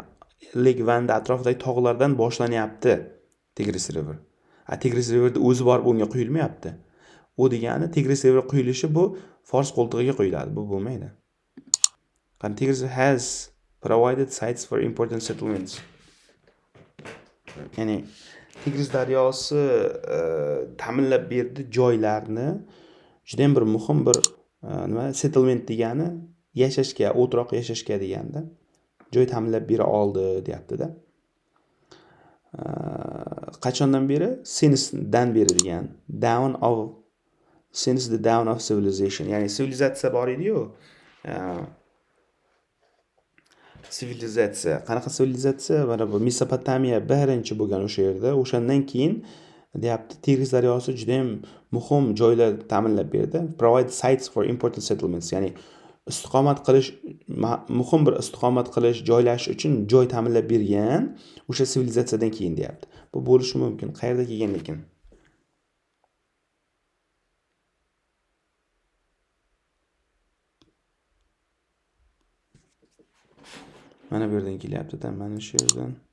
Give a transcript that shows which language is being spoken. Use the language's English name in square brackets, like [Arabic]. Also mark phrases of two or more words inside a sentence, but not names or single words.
[Uzbek] Lake Van'da atrofidagi tog'lardan boshlanyapti Tigris River. Tigris Riverda o'zi borib unga quyilmayapti. U degani Tigris River quyilishi bu Fors qo'ltig'iga quyiladi. Bu bo'lmaydi. [English] Tigris has provided sites for important settlements. [Uzbek] Ya'ni Tigris daryosi ta'minlab berdi joylarni, juda ham bir muhim bir settlement degani yashashga, o'troq yashashga deganda joy ta'minlab bera oldi, deyapti-da. Qachondan beri? Since-dan beri degan. [English] Since the dawn of civilization. [Uzbek] Ya'ni sivilizatsiya bor edi-yu. Sivilizatsiya. Qanaqa sivilizatsiya? Mana bu Mesopotamiya birinchi bo'lgan o'sha yerda. O'shandan keyin deyapti, Tigris daryosi juda ham muhim joylar ta'minlab berdi. [English] Provide sites for important settlements. [Uzbek] Ya'ni muhim bir istiqomat qilish, joylashish uchun joy ta'minlab bergan o'sha sivilizatsiyadan keyin deyapti. Bu bo'lishi mumkin. Qayerda kelgan lekin? Mana bu yerdan kelyapti-da, mana shu yerdan.